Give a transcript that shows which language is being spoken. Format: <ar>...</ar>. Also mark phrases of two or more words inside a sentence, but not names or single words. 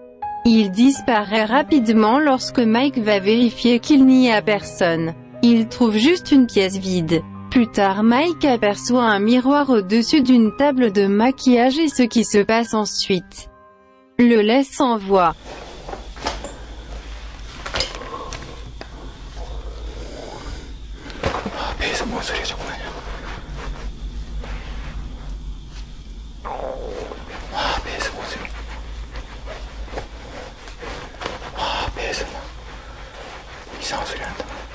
<fr>Il disparaît rapidement lorsque Mike va vérifier qu'il n'y a personne. Il trouve juste une pièce vide. Plus tard Mike aperçoit un miroir au-dessus d'une table de maquillage et ce qui se passe ensuite le laisse sans voix.</fr> <ko>배에서 뭔 소리가 자꾸 나냐? 배에서 뭔 소리? 배에서 막 이상한 소리 난다.</ko>